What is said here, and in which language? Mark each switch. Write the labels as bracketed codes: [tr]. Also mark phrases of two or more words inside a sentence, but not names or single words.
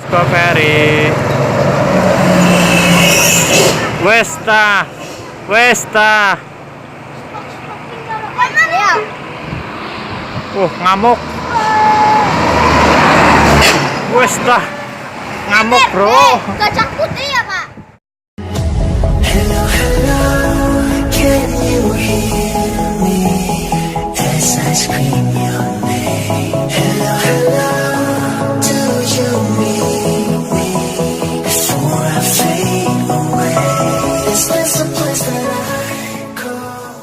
[jv] Discovery. Westa. Ngamuk. Westa. Ngamuk, bro. Gajah putih ya, Pak? [en] Hello, hello, can you hear me as I scream your name? Hello, hello, do you need me before I fade away? Is this a place that I call?